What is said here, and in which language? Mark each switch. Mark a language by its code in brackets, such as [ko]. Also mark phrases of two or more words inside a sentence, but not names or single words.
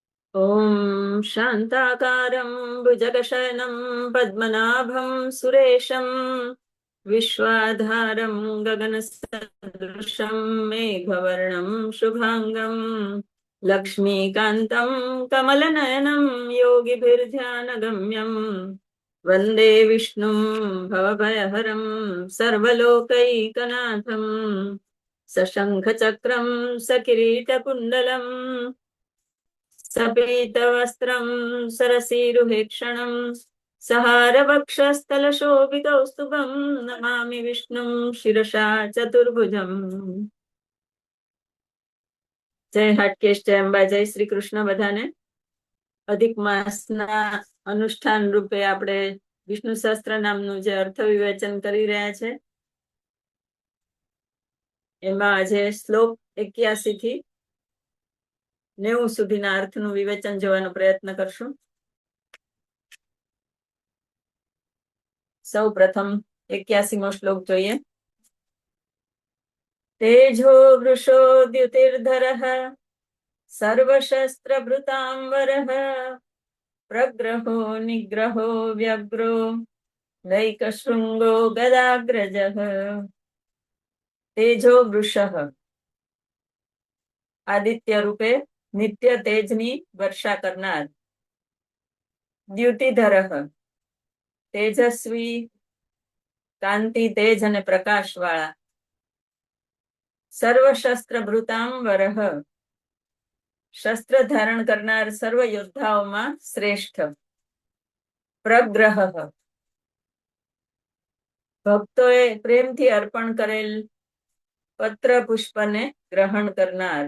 [sa] ॐ शान्ताकारं भुजगशयनं पद्मनाभं सुरेशं विश्वाधारं गगनसदृशं मेघवर्णं शुभाङ्गं लक्ष्मीकान्तं कमलनयनं योगिभिर्ध्यानगम्यं वन्दे विष्णुं भवभयहरं सर्वलोकैकनाथं सशङ्खचक्रं सकिरीटकुण्डलम् सपीतवस्त्रं सरसीरुहेक्षणं सहारवक्षस्थलशोभिकौस्तुभं नमामि विष्णुं शिरसा चतुर्भुजम्। [gu] જય હાટકેશ, જય અંબા, જય શ્રી કૃષ્ણ બધાને. અધિક માસના અનુષ્ઠાન રૂપે આપણે વિષ્ણુ સહસ્ત્ર નામનું જે અર્થ વિવેચન કરી રહ્યા છે એમાં આજે શ્લોક 81 થી 90 સુધીના અર્થનું વિવેચન જોવાનો પ્રયત્ન કરશું. સૌ પ્રથમ 81મો શ્લોક જોઈએ. [sa] तेजो वृषो द्युतिर्धरः सर्वशस्त्रभृतांवरः प्रग्रहो निग्रहो व्यग्रो लैकशृङ्गो गदाग्रजः. तेजो वृषः [gu] આદિત્ય રૂપે નિત્ય તેજની વર્ષા કરનાર. द्युतिधरः તેજસ્વી કાંતિ તેજ અને પ્રકાશ વાળા. સર્વશસ્ત્રભૃતાંવરઃ શસ્ત્ર ધારણ કરનાર સર્વ યોદ્ધાઓમાં શ્રેષ્ઠ. પ્રગ્રહ ભક્તોએ પ્રેમથી અર્પણ કરેલ પત્ર પુષ્પને ગ્રહણ કરનાર.